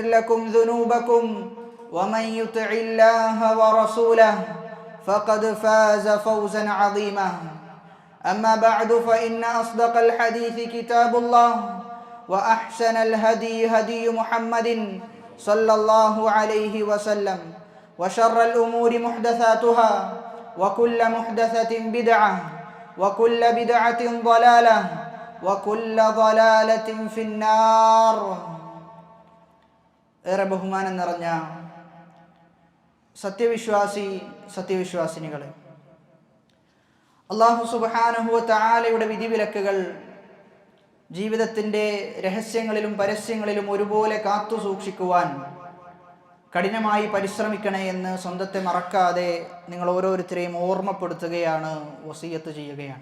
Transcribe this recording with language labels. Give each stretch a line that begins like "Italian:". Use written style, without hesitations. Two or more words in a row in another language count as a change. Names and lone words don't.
Arabic: لكم ذنوبكم ومن يطع الله ورسوله فقد فاز فوزا عظيما أما بعد فإن أصدق الحديث كتاب الله وأحسن الهدي هدي محمد صلى الله عليه وسلم وشر الأمور محدثاتها وكل محدثة بدعة وكل بدعة ضلالة وكل ضلالة في النار.
Malayalam: ഏറെ ബഹുമാനം നിറഞ്ഞ സത്യവിശ്വാസിനികളെ,
Arabic: الله سبحانه وتعالى
Malayalam: വിധിവിലക്കുകൾ ജീവിതത്തിൻ്റെ രഹസ്യങ്ങളിലും പരസ്യങ്ങളിലും ഒരുപോലെ കാത്തു സൂക്ഷിക്കുവാൻ കഠിനമായി പരിശ്രമിക്കണേ എന്ന് സ്വന്തത്തെ മറക്കാതെ നിങ്ങൾ ഓരോരുത്തരെയും ഓർമ്മപ്പെടുത്തുകയാണ്, വസിയത്ത് ചെയ്യുകയാണ്.